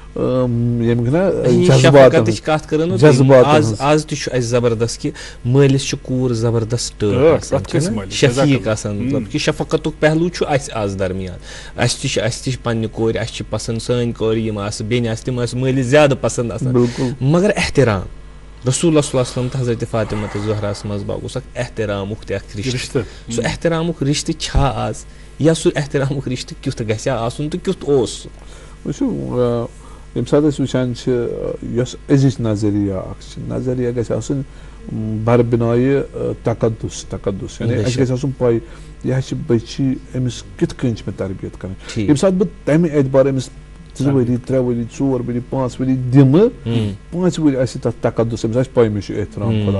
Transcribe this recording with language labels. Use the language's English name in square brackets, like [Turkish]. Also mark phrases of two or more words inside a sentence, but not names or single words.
[Kashmiri] شفقتٕچ کتھ کرو آز تہِ چھُ اسہِ زبردست کہِ مٲلِس چھِ کوٗر زبردست ٹٲٹھ شفیٖق آسان مطلب کہِ شفقتُک پہلوٗ چھُ اسہِ آز درمیان اسہِ تہِ چھِ پننہِ کورِ اسہِ چھِ پسنٛد سٲنۍ کورِ یِم آسہٕ بیٚنہِ آسہٕ تِم ٲسۍ مٲلِس زیادٕ پسنٛد آسان مگر احترام رسول اللہ [Arabic] صلی اللہ علیہ وسلم [Kashmiri] تہٕ حضرت فاطمہ زہراہس منٛز اوس اکھ احترامُک تہِ اکھ رِشتہٕ سُہ احترامُک رِشتہٕ چھا آز یا سُہ احترامُک رِشتہٕ کیُتھ گژھِ ہا آسُن تہٕ کیُتھ اوس سُہ وٕچھِو ییٚمہِ ساتہٕ أسۍ وٕچھان چھِ یۄس أزِچ نظریہ اکھ چھِ نظریہ گژھِ آسٕنۍ بربِنایہِ تقدُس یعنی اَسہِ گژھِ آسُن پاے یہِ حظ چھِ بٔچی أمِس کِتھ کٔنۍ چھِ مےٚ تربیت کرٕنۍ ییٚمہِ ساتہٕ بہٕ تمہِ اعتبار أمِس 2 ؤری 3 ؤری 4 ؤری 5 ؤری دِمہٕ 5 ؤری آسہِ تتھ تقدُس أمِس آسہِ پاے مےٚ چھُ احترام